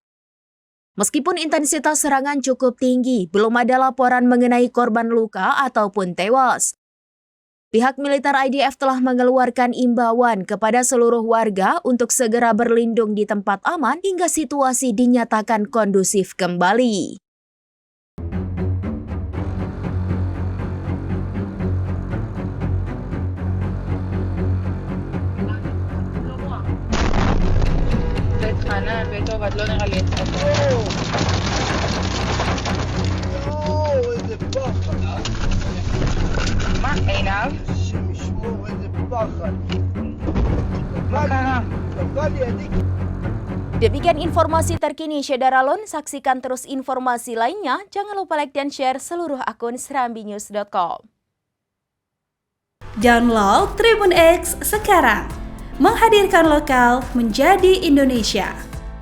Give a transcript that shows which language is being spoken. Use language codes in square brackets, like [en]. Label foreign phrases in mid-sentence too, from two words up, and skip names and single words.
[id] Meskipun intensitas serangan cukup tinggi, belum ada laporan mengenai korban luka ataupun tewas. Pihak militer IDF telah mengeluarkan imbauan kepada seluruh warga untuk segera berlindung di tempat aman hingga situasi dinyatakan kondusif kembali. [he] חנן וטוב, את לא נראה לי אצלך. יואו, איזה פחד. מה, עינב? השם ישמור, איזה פחד. מה קרה? נפל לידי. [id] Demikian informasi terkini Saudara Lon, saksikan terus informasi lainnya. Jangan lupa like dan share seluruh akun serambinews.com. Download Tribun X sekarang. Menghadirkan lokal menjadi Indonesia.